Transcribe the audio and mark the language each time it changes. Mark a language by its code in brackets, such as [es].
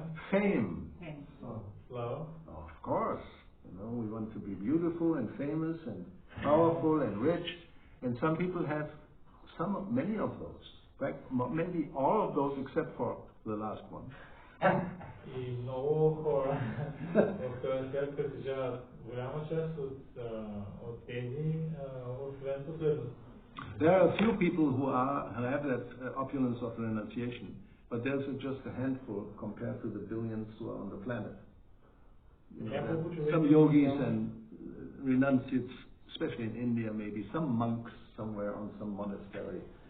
[en] Fame. Of course. We want to be beautiful and famous and powerful and rich, and some people have many of those. In fact, maybe all of those except for the last one. [bg] И много хора в този свят притежават голяма част от тези, освен последното. [en] There are a few people who have that opulence of renunciation, but there's just a handful compared to the billions who are on the planet. Some yogis and renunciates, especially in India, maybe some monks somewhere on some monastery.